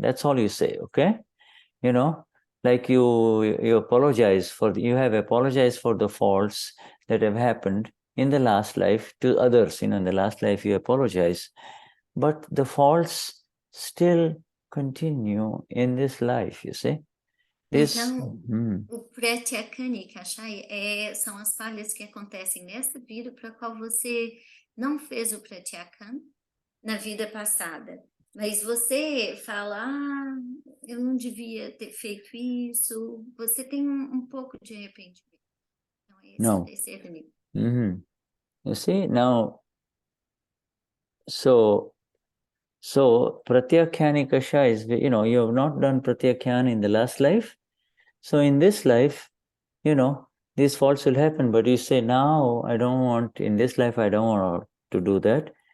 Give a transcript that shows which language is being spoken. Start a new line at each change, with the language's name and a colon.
English: That's all you say, okay? Like you apologize you have apologized for the faults that have happened in the last life to others. In the last life you apologize, but the faults still continue in this life, you see.
Portuguese: Então, o pratyakam e Kashaya são as falhas que acontecem nessa vida para a qual você não fez o pratyakam na vida passada. Mas você fala, eu não devia ter feito isso. Você tem um pouco de arrependimento. Então, esse é o terceiro nível.
English: You see, now, so Pratyakyani Kashaya is, you have not done Pratyakyan in the last life. So in this life, these faults will happen, but you say, now in this life, I don't want to do that.